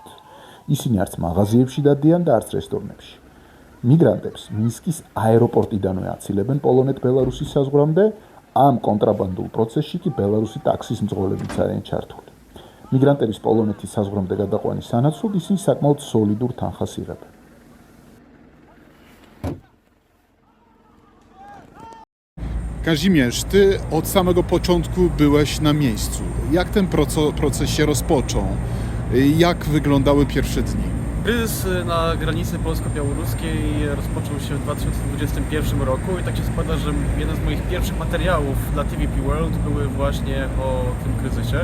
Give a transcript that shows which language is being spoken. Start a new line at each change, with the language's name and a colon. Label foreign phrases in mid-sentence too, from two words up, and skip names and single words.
Georgian: ისინი არც მაღაზიებში დადიან და არც რესტორნებში. მიგრანტებს მინსკის აეროპორტიდანვე აცილებენ პოლონეთ-ბელარუსის საზღვრამდე, ამ კონტრაბანდულ პროცესში კი ბელარუსი ტაქსის მძღოლებიც არიან ჩართული. მიგრანტების პოლონეთის საზღვრამდე გადაყვანის სანაცვლოდ ისინი საკმაოდ სოლიდურ თანხას იღებენ.
Polish: Кажи mnie, ty od samego początku byłeś na miejscu. Jak ten proces się rozpoczął? Jak wyglądały pierwsze dni? Kryzys na granicy polsko-białoruskiej rozpoczął się w 2021 roku i tak się składa, że jeden z moich pierwszych materiałów dla TVP World były właśnie o tym kryzysie.